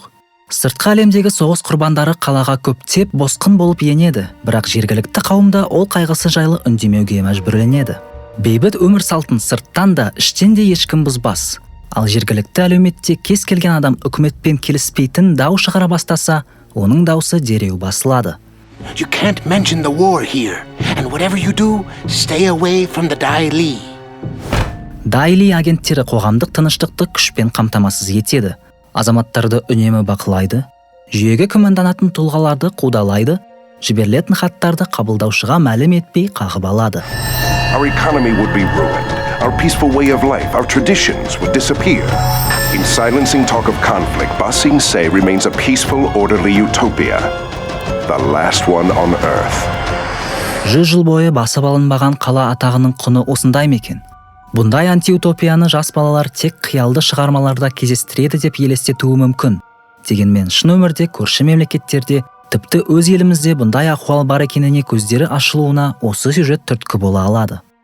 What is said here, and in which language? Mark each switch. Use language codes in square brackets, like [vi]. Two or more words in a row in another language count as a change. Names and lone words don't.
[kk] Сыртқы әлемдегі соғыс құрбандары қалаға көптеп босқын болып енеді, бірақ жергілікті қауымда ол қайғысы жайлы үндемеуге мәжбүрленеді. Бейбіт өмір салтын сырттан да, іштен де ешкім бұзбас. Ал жергілікті әлеуметте кез келген адам үкіметпен келіспейтін дау шығара бастаса, оның даусы дереу басылады. [en] You can't mention the war here. And whatever you do, stay away from the Dai Li. [kk] Дai Li агенттері қоғамдық тыныштықты күшпен қамтамасыз етеді. Азаматтарды үнемі бақылайды, жүйеге күмәнданатын тұлғаларды қудалайды, жіберілетін хаттарды қабылдаушыға мәлім етпей қағып алады. [en] Our economy would be ruined. Our peaceful way of life, our traditions would disappear. In silencing talk of conflict, Ba Sing Se remains a peaceful, orderly utopia. The last one on earth. [kk] 100 жыл бойы басып алынбаған қала атағының құны осындай мекен. Бұндай антиутопияны жас балалар тек қиялды шығармаларда кездестіреді деп елестетуі мүмкін. Дегенмен шын өмірде көрші мемлекеттерде, тіпті өз елімізде бұндай ахуал бар екеніне көздері ашылуына осы сюжет түрткі бола алады.